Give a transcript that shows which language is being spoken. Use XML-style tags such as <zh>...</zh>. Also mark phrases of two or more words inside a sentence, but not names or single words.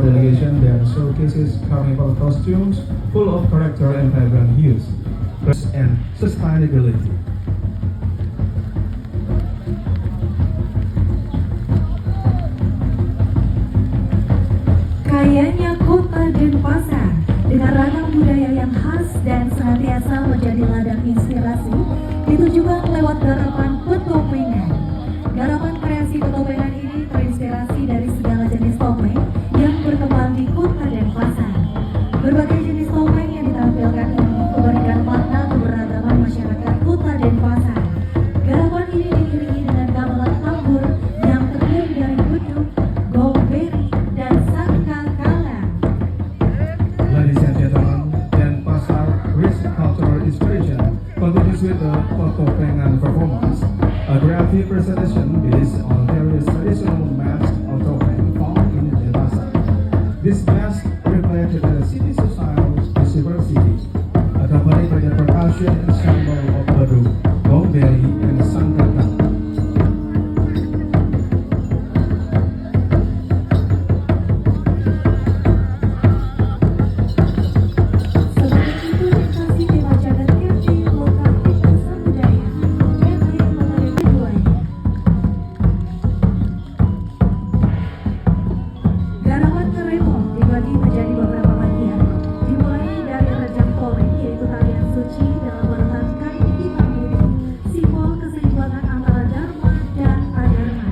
<en>delegation then showcases carnival costumes full of character and vibrant hues and sustainability.</en> <id>Kayanya Kota Denpasar dengan ragam budaya yang khas dan senantiasa menjadi ladang inspirasi ditujukan lewat garapan petopengan. Garapan kreasi petopengan ini terinspirasi dari segala jenis topeng yang berkembang di Kota Denpasar. Berbagai jenis topeng yang ditampilkan ini memberikan makna keberagaman masyarakat Kota Denpasar. Garapan ini diiringi dengan gamelan tambur yang terdiri dari beduk, gomberi, dan sangkakala.</id> <en>Ladies and gentlemen, Denpasar rich cultural inspiration continues with the Petopengan performance, a graphic presentation based on various traditional masks or topeng found in Denpasar. This mask reflected the city's social diversity, accompanied by the percussion ensemble of beduk, gomberi, and sangkakala.</en> <id>Selain itu, lokasi tema jagat camping lokal lintasan budaya yang merupakan keduanya. Garapan Keremon dibagi menjadi beberapa bagian, dimulai dari rejang topeng yaitu tarian suci dalam meletakkan hitam putih, simbol keseimbangan antara dharma dan adharma.</id>